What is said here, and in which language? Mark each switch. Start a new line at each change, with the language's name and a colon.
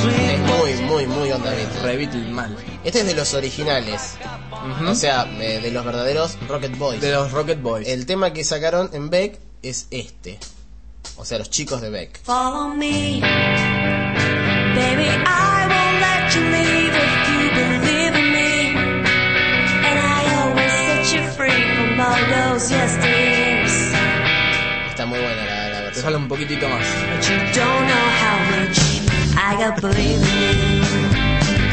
Spanish: Es muy, muy, muy onda Beatle. Re Beatle mal. Este es de los originales, uh-huh, o sea, de los verdaderos Rocket Boys. De los Rocket Boys. El tema que sacaron en Beck es este. O sea, los chicos de Beck.
English: Follow me, baby, I won't let you leave if you believe in me. And I always set you free from all those yesterdays.
Spanish: Está muy buena la versión. Déjalo un poquitito más.
English: But you don't know how much I got believe in me.